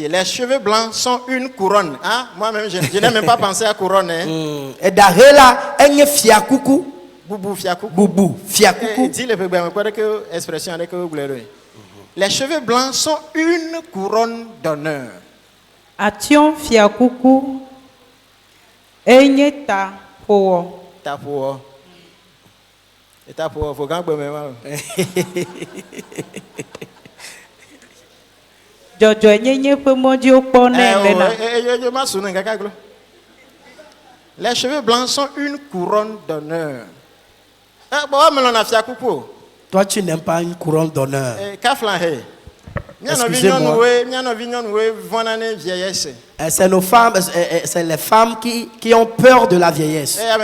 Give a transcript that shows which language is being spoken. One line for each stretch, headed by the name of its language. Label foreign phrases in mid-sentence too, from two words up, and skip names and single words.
French: Les cheveux blancs sont une couronne. Hein? Moi-même, je n'ai même pas pensé à couronne.
Fon: Hein? Boubou, fiakou. Boubou, fiakou.
French: Dis le peu expression avec vous. Les cheveux blancs sont une couronne d'honneur.
Fon: Ation fiakuku. Enye ta po. Ta po.
French: Et ta po, faut gagner même.
Fon: Jojo enye pe moji okpo na lena.
French: Les cheveux blancs sont une couronne d'honneur. Toi, tu n'aimes pas une couronne d'honneur. Excusez-moi. C'est nos femmes, c'est les femmes qui ont peur de la vieillesse.